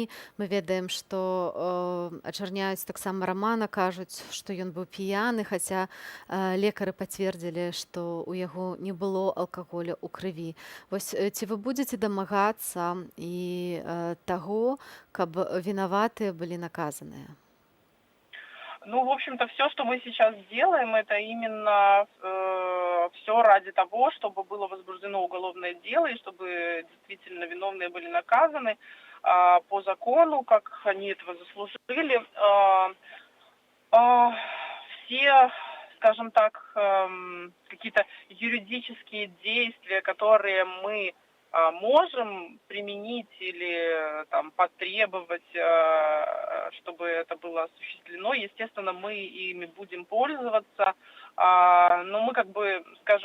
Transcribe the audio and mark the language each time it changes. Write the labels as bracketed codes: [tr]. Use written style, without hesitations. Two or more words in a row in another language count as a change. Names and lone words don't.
[be] Мы ведаем, што ачарняюць таксама Романа, кажуць, што ён быў п'яны, хаця лекары пацвердзілі, што у яго не было алкаголя ў крыві. Вось ці вы будзеце дамагацца і таго, каб вінаватыя былі наказаныя? [ru] Ну, в общем-то, все, что мы сейчас делаем, это именно все ради того, чтобы было возбуждено уголовное дело и чтобы действительно виновные были наказаны по закону, как они этого заслужили. Все, скажем так, какие-то юридические действия, которые мы можем применить или там потребовать, чтобы это было осуществлено, естественно, мы ими будем пользоваться, но мы, как бы, скажем